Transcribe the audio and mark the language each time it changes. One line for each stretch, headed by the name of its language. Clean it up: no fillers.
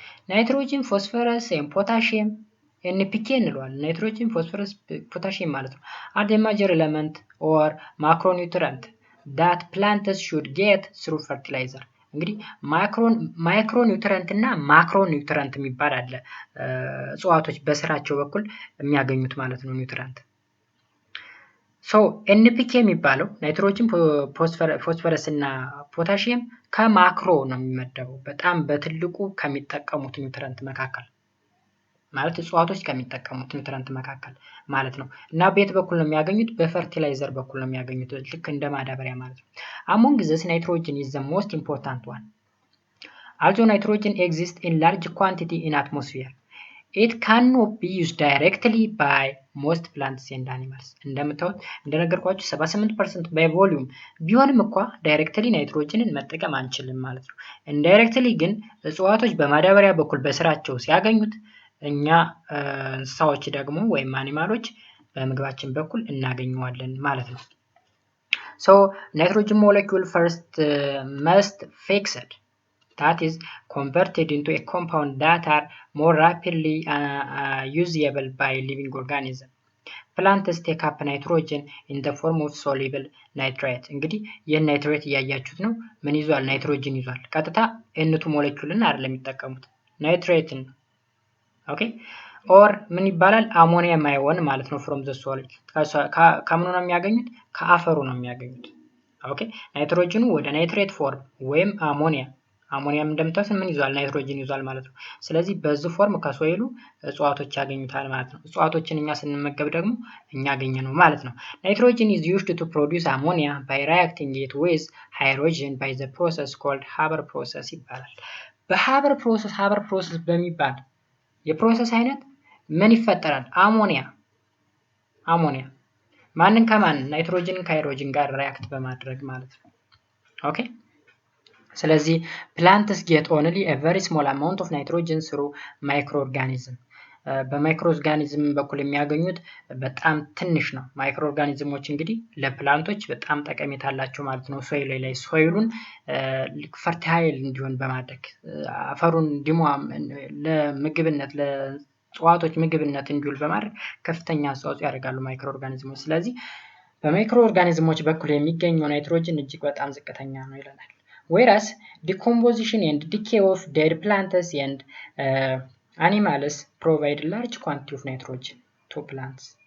Amharic: ናይትሮጅን፣ ፎስፈረስ፣ ፖታሺየም NPK እንለዋለን።
English: ናይትሮጅን፣ ፎስፈረስ፣ ፖታሺየም
Amharic: ማለት ነው
English: are the major element or macronutrient that plants should get through fertilizer.
Amharic: እንግዲህ ማይክሮ ኒውትሪየንት እና ማክሮ ኒውትሪየንት የሚባል አለ እጽዋቶች በስራቸው በኩል የሚያገኙት ማለት ነው ኒውትሪየንት። ሶ NPK የሚባለው ናይትሮጅን፣ ፎስፈረስ እና ፖታሺየም ከማክሮ ነው የሚመደበው በጣም በትልቁ ከሚጠቀሙት ኒውትሪየንት መካከል ማለት እጽዋቶች ከሚጠቀሙት ኒውትሪየንት መካከል ማለት ነው። እና በየት በኩል ነው የሚያገኙት? በፈርቲላይዘር በኩል ነው የሚያገኙት ልክ እንደ ማዳበሪያ ማለት ነው።
English: Among these nitrogen is the most important one. Although nitrogen exists in large quantity in atmosphere, it cannot be used directly by most plants and animals.
Amharic: እንደነገርኳችሁ 78%
English: by volume
Amharic: ቢሆንም እንኳ ዳይሬክትሊ ናይትሮጅንን መጠቀም አንችልም ማለት ነው። ኢንዳይሬክትሊ ግን እጽዋቶች በማዳበሪያ በኩል በስራቸው ሲያገኙት እኛ እንስሳዎች ደግሞ ወይም አኒማሎች በምግባችን በኩል እናገኘዋለን ማለት ነው።
English: So nitrogen molecule first must fixed, that is converted into a compound that are more rapidly usable by living organism. Plants take up nitrogen in the form of soluble nitrate.
Amharic: እንግዲህ ይህን ናይትሬት እያያችሁት ነው። ምን ይዟል? ናይትሮጅን ይዟል። ቀጥታ N2 ሞለኪውልን አይደለም የሚጠቀሙት ናይትሬትን። ኦኬ ኦር ምን ይባላል? አሞኒየም አዮን ማለት ነው
English: from the soil
Amharic: ከምኑ ነው የሚያገኙት? ከአፈሩ ነው የሚያገኙት። ኦኬ ናይትሮጅኑ ወደ ናይትሬት ፎርም ወይም አሞኒየም እንደምታዩት ምን ይዟል? ናይትሮጅን ይዟል ማለት ነው። ስለዚህ በዚህ ፎርም ከሶይሉ እጽዋቶች ያገኙታል ማለት ነው። እጽዋቶችን እኛ ስንመገብ ደግሞ እኛ ያገኘነው ማለት ነው። ናይትሮጅን
English: is used to produce ammonia by reacting it with hydrogen by the process called Haber process
Amharic: ይባላል። በሃበር ፕሮሰስ በሚባል የፕሮሰስ አይነት ምን ይፈጠራል? አሞኒያ ማንን ከማን? ናይትሮጅንን ከሃይድሮጅን ጋር ሪአክት በማድረግ ማለት ነው። ኦኬ ስለዚህ
English: plants get only a very small amount of nitrogen through microorganism.
Amharic: በማይክሮኦርጋኒዝም በኩል የሚያገኙት በጣም ትንሽ ነው። ማይክሮኦርጋኒዝሞች እንግዲህ ለፕላንቶች በጣም ጠቀሜታ አላቸው ማለት ነው። ሶይሉን ፈርታይል እንዲሆን በማድረግ አፈሩን ለምግብነት ለእጽዋቶች ምግብነት እንዲውል በማድረግ ከፍተኛ አስተዋጽኦ ያደርጋሉ ማይክሮኦርጋኒዝሞች። ስለዚህ በማይክሮኦርጋኒዝሞች በኩል የሚገኘው ናይትሮጅን እጅግ በጣም ዝቅተኛ ነው ይለናል።
English: Whereas decomposition and decay of dead plants and animals provide large quantity of nitrogen to plants.